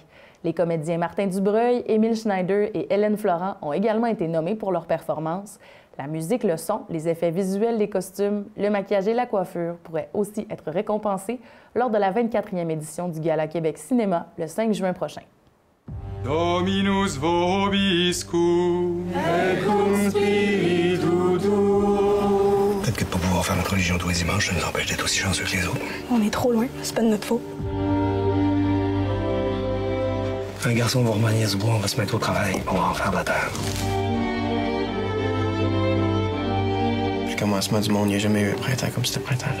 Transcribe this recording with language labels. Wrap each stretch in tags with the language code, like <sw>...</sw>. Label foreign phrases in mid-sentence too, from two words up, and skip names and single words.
<fr>Les comédiens Martin Dubreuil, Émile Schneider et Hélène Florent ont également été nommés pour leur performance. La musique, le son, les effets visuels, les costumes, le maquillage et la coiffure pourraient aussi être récompensés lors de la 24e édition du Gala Québec Cinéma le 5 juin prochain.</fr> <la>Dominus vobiscum et cum spiritu tuo.</la> <fr>Peut-être que pour pouvoir faire notre religion tous les dimanches, ça nous empêche d'être aussi chanceux que les autres. On est trop loin, c'est pas de notre faute. Un garçon va remanier ce bois, on va se mettre au travail, on va en faire de la terre. Puis le commencement du monde, il n'y a jamais eu un printemps comme ce printemps-là.</fr>